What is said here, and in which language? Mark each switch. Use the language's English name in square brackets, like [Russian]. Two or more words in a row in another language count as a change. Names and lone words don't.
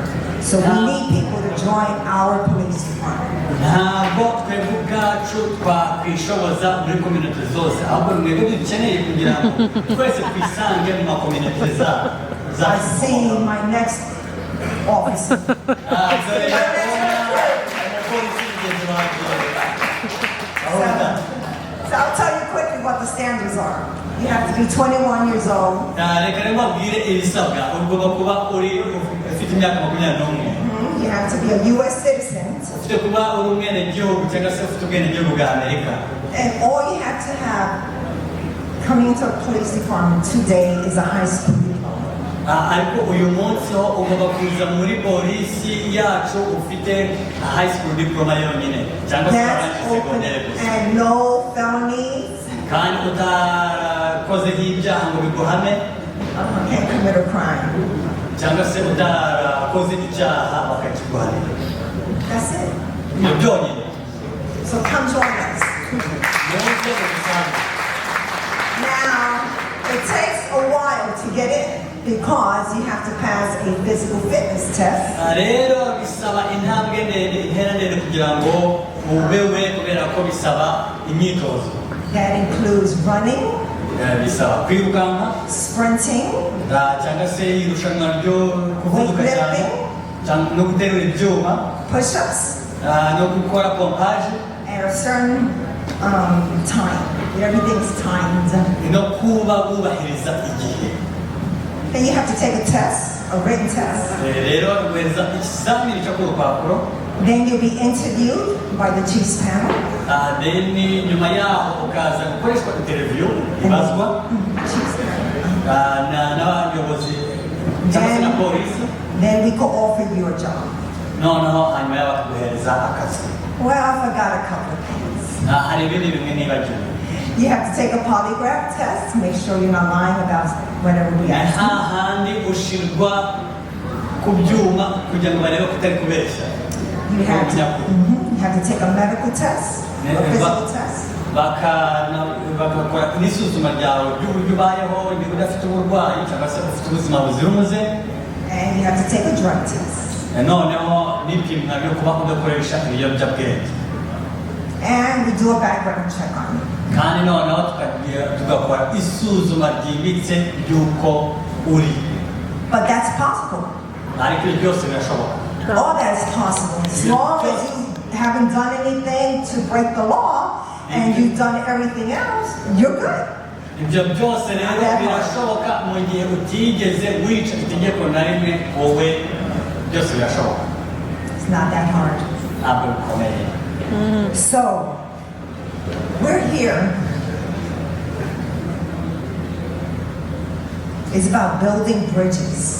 [English] So we need people to join our police department. [Kinyarwanda] Ntabwo twebwe ubwacu twakwishoboza muri kominote zose, ahubwo mwebwe dukeneye kugira ngo twese twisange mu makominote zacu. [English] I see my next officer. So I'll tell you quickly what the standards are. You have to be 21 years old. You have to be a U.S. citizen. And all you have to have coming into a police department today is a high school diploma. [Kinyarwanda] Ariko uyu munsi ho ugomba kuza muri polisi yacu ufite [English] high school diploma [Kinyarwanda] yonyine cyangwa se secondary gusa. [English] And no felonies. [Kinyarwanda] Kandi utakoze ibyaha ngo biguhame. [English] Can't commit a crime. [Kinyarwanda] Cyangwa se utakoze icyaha bakakiguhanira. [English] That's it. [Kinyarwanda] Ibyo byonyine. [English] So come join us. Now, it takes a while to get in because you have to pass a physical fitness test. [Kinyarwanda] Rero bisaba intambwe ndende kugira ngo ubewe kubera ko bisaba imyitozo. [English] That includes running, [Kinyarwanda] bisaba kwirukanka, [English] sprinting, [Kinyarwanda] cyangwa se irushanwa ryo kuvuduka cyane, cyangwa no guterura ibyuma, [English] push-ups, [Kinyarwanda] no gukora pompage, [English] at a certain time. Everything's timed. [Kinyarwanda] no kuba wubahiriza igihe. [English] Then you have to take a test, a written test. [Kinyarwanda] Rero ubereza ikizamini cyo ku rupapuro. [English] Then you'll be interviewed by the chief's panel. [Kinyarwanda] Then nyuma yaho ukaza gukoreshwa interview ibazwa n'abayobozi cyangwa se na polisi. [English] Then we could offer you a job. [Kinyarwanda] Noneho hanyuma yabakuhereza akazi. [English] Well, I forgot a couple of things. [Kinyarwanda] Hari ibindi bimwe nibagiwe. [English] You have to take a polygraph test to make sure you're not lying about whatever we ask you. [Kinyarwanda] hahandi ushirwa ku byuma kugira ngo barebe ko utari kubeshya. [English] You have to take a medical test, a physical test. [Kinyarwanda] Bagakora n'isuzuma ryawe ry'uburyo ubayeho niba udafite uburwayi cyangwa se ufite ubuzima buzira umuze. [English] And you have to take a drug test. [Kinyarwanda] Noneho n'ipimwa ryo kuba udakoresha ibiyobyabwenge. [English] And we do a background check on you. [Kinyarwanda] Kandi noneho tugakora isuzuma ryimbitse ry'uko uri. [English] But that's possible. [Kinyarwanda] Ariko byose birashoboka. [English] All that is possible. As long as you haven't done anything to break the law and you've done everything else, you're good. [Kinyarwanda] Ibyo byose rero birashoboka mu gihe utigeze wica itegeko na rimwe wowe byose birashoboka. [English] It's not that hard. [Kinyarwanda] Ntabwo bikomeye. [English] So, we're here. It's about building bridges,